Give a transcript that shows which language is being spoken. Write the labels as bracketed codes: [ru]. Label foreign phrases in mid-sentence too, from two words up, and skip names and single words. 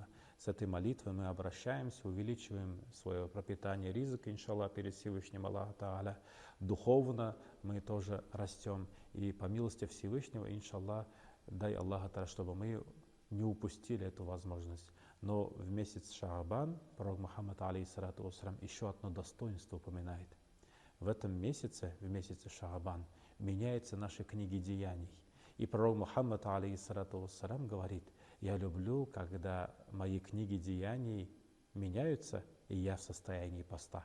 [ru] С этой молитвой мы обращаемся, увеличиваем свое пропитание ризыка, иншаллах, перед Всевышним Аллаха Тааля. Духовно мы тоже растем. И по милости Всевышнего, иншаллах, дай Аллаха Тааля, чтобы мы не упустили эту возможность. Но в месяц Шаабан пророк Мухаммад, [ar] عليه الصلاة والسلام, [ru] еще одно достоинство упоминает. В этом месяце, в месяце Шаабан, меняются наши книги деяний. И пророк Мухаммад, [ar] عليه الصلاة والسلام, [ru] говорит: я люблю, когда мои книги деяний меняются, и я в состоянии поста.